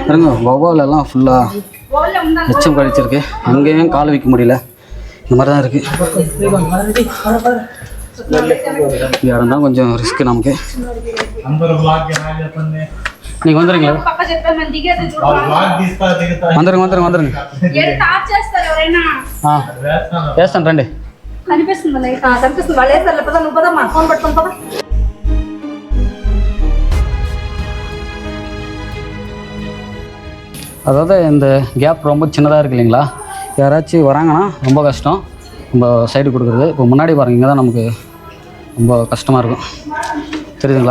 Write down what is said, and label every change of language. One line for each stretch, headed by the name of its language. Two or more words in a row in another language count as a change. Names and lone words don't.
Tamil: பாருங்க, வவ்வாலெல்லாம் ஃபுல்லாக எச்சம் கழிச்சிருக்கு. அங்கேயும் கால் வைக்க முடியல. இந்த மாதிரி தான் இருக்குது. இடம் தான் கொஞ்சம் ரிஸ்க்கு நமக்கு. நீங்கள் வந்துடுங்களா? வந்துடுங்க.
Telugu: వేస్తాను రండి. కనిపిస్తుంది వాళ్ళేసారు పద నువ్వు పదమ్మా ఫోన్ పట్టుకొని పద.
Tamil: அதாவது இந்த கேப் ரொம்ப சின்னதாக இருக்குது இல்லைங்களா, யாராச்சும் வராங்கன்னா ரொம்ப கஷ்டம் நம்ம சைடு கொடுக்குறது. இப்போ முன்னாடி பாருங்க, இங்கே தான் நமக்கு ரொம்ப கஷ்டமாக இருக்கும். தெரியுதுங்களா?